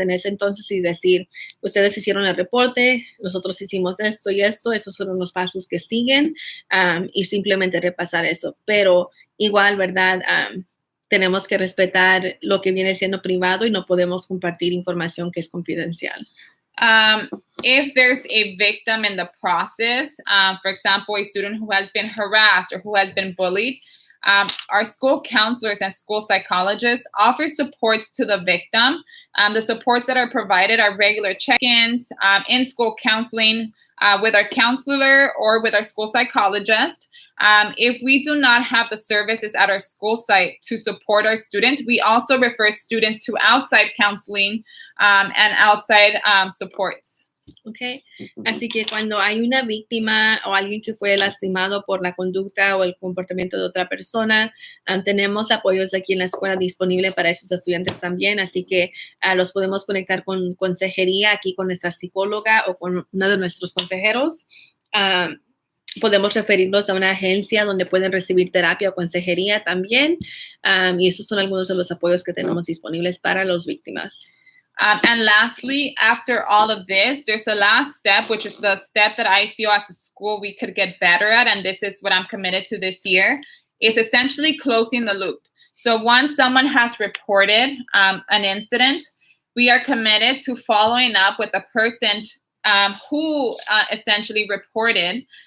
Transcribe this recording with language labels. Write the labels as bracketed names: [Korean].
[Spanish] En ese entonces y decir, ustedes hicieron el reporte, nosotros hicimos esto y esto, esos fueron los pasos que siguen, y simplemente repasar eso. Pero igual, ¿verdad? Tenemos que respetar lo que viene siendo privado y no podemos compartir información que es confidencial. [English] If there's a victim in the process, for example, a student who has been harassed or who has been bullied, our school counselors and school psychologists offer supports to the victim. The supports that are provided are regular check-ins, in-school counseling with our counselor or with our school psychologist. If we do not have the services at our school site to support our student, we also refer students to outside counseling and outside supports. Okay. [Spanish] Así que cuando hay una víctima o alguien que fue lastimado por la conducta o el comportamiento de otra persona, tenemos apoyos aquí en la escuela disponible para esos estudiantes también. Así que los podemos conectar con consejería aquí con nuestra psicóloga o con uno de nuestros consejeros. Podemos referirlos a una agencia donde pueden recibir terapia o consejería también. Y esos son algunos de los apoyos que tenemos disponibles para las víctimas. [English] And lastly, after all of this, there's a last step, which is the step that I feel as a school we could get better at, and this is what I'm committed to this year, is essentially closing the loop. So once someone has reported an incident, we are committed to following up with the person who essentially reported.